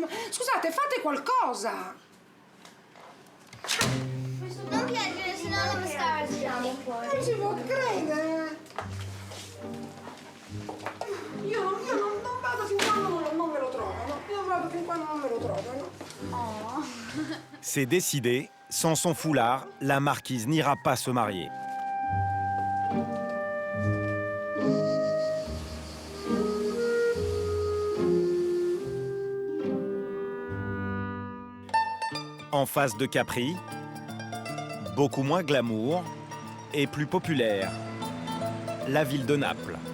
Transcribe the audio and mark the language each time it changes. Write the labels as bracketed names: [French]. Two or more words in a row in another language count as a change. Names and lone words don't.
[Italian] Ma scusate, fate qualcosa. Non piangere, sennò la mascara Non si può credere. Io non vado fin quando non me lo trovano. Io vado fin quando non me lo trovano. Oh. [French] C'est décidé, sans son foulard, la marquise n'ira pas se marier. En face de Capri, beaucoup moins glamour et plus populaire, la ville de Naples.